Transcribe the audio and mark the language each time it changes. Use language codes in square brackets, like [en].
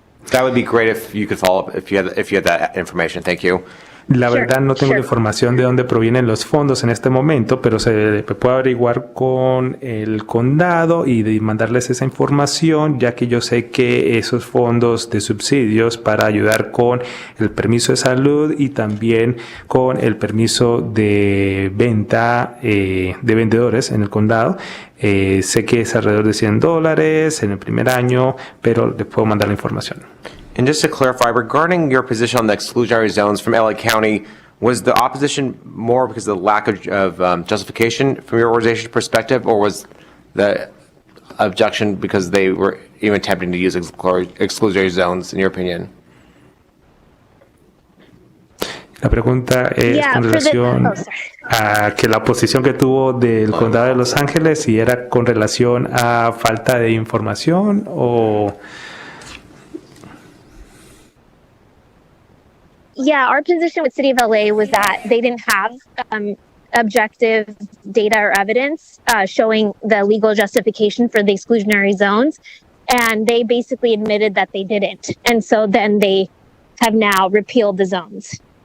[en] That would be great if you could follow up if you had that information. Thank you. [es] La verdad no tengo la información de dónde provienen los fondos en este momento, pero se puede averiguar con el condado y mandarles esa información, ya que yo sé que esos fondos de subsidios para ayudar con el permiso de salud y también con el permiso de venta de vendedores en el condado, sé que es alrededor de $100 en el primer año, pero les puedo mandar la información. [en] And just to clarify, regarding your position on the exclusionary zones from LA County, was the opposition more because of the lack of justification from your organization's perspective, or was the objection because they were even attempting to use exclusionary zones, in your opinion? [es] La pregunta es con relación a que la oposición que tuvo del condado de Los Ángeles, si era con relación a falta de información o... [en] Yeah, our position with City of LA was that they didn't have objective data or evidence showing the legal justification for the exclusionary zones. and they basically admitted that they didn't. And so then they have now repealed the zones.